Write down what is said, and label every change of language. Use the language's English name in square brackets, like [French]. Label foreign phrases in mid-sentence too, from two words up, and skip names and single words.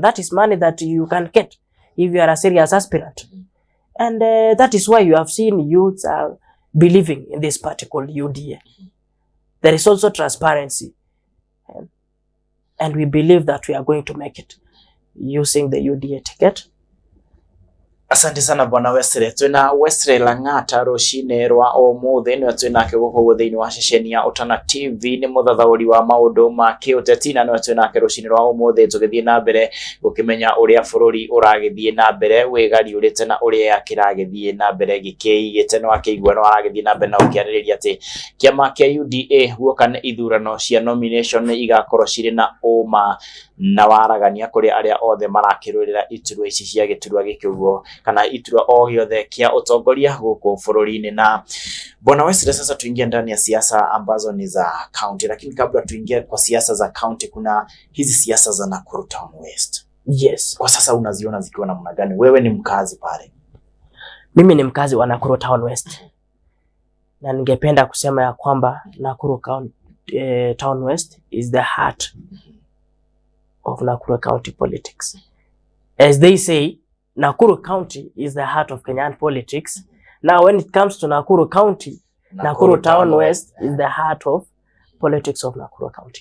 [English] That is money that you can get if you are a serious aspirant. And that is why you have seen youths are believing in this party called UDA. There is also transparency. And we believe that we are going to make it using the UDA ticket. [Swahili] Asante sana bwana Wesley. [Kikuyu] Twina Wesley Lang'ata rucine rwa umuthi ni twina ke guko thiini wa ceceni ya Utana TV, ni muthathauri wa maundu ma kiuteti, na ni twina ke rucine rwa umuthi tugithie na mbere gukimenya uria bururi uragithie na mbere wigari urite na uria kiragithie na mbere gikiigite no akigwa no aragithie na mbere na ukiaririria ati kiama kia UDA guoka na ithurano cia nomination igakorwo ciri na uma na waragania kuri aria othe marakirurira iturwa ici cia giturwa gikiugo kana iturwa o giothe kia utongoria guku bururi-ini. [Swahili] Na bwana Wesley, sasa tuingie ndani ya siasa ambazo ni za county, lakini kabla tuingie kwa siasa za county, kuna hizi siasa za Nakuru Town West. [English] Yes. [Swahili] Kwa sasa unaziona zikiwa namna gani? Wewe ni mkazi pale. Mimi ni mkazi wa Nakuru Town West. Na ningependa kusema ya kwamba Nakuru Town West [English] is the heart of Nakuru County politics. As they say, Nakuru County is the heart of Kenyan politics. Now, when it comes to Nakuru County, Nakuru Town West is the heart of politics of Nakuru County.